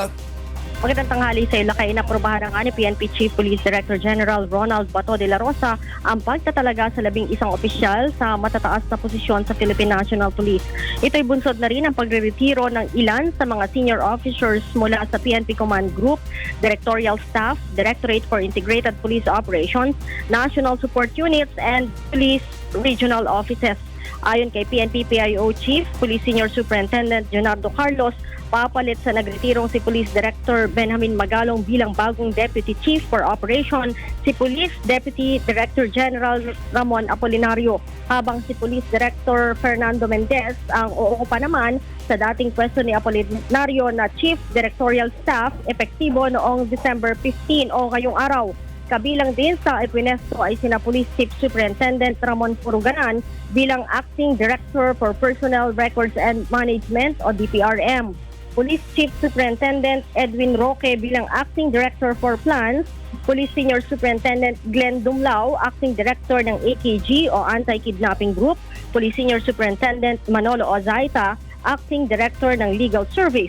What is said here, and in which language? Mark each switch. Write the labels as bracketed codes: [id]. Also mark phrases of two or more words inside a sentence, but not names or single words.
[tl] Magandang tanghali sa Ilocay. Inaprobahan ng PNP Chief Police Director General Ronald Bato de la Rosa ang pagtatalaga sa 11 opisyal sa matataas na posisyon sa Philippine National Police. Ito'y bunsod na rin ang pagre-retiro ng ilan sa mga [en] senior officers [tl] mula sa PNP Command Group, Directorial Staff, Directorate for Integrated Police Operations, National Support Units, and Police Regional Offices. Ayon kay PNP PIO Chief, Police Senior Superintendent Leonardo Carlos, papalit sa nagretirong si Police Director Benjamin Magalong bilang bagong Deputy Chief for Operation si Police Deputy Director General Ramon Apolinario, habang si Police Director Fernando Mendez ang uuupa naman sa dating pwesto ni Apolinario na Chief Directorial Staff epektibo noong December 15 o ngayong araw. Kabilang din sa ipwinesto ay sina Police Chief Superintendent Ramon Puruganan bilang Acting Director for Personnel Records and Management o DPRM. Police Chief Superintendent Edwin Roque bilang Acting Director for Plans, Police Senior Superintendent Glenn Dumlao, Acting Director ng AKG o Anti-Kidnapping Group, Police Senior Superintendent Manolo Ozaita, Acting Director ng Legal Service.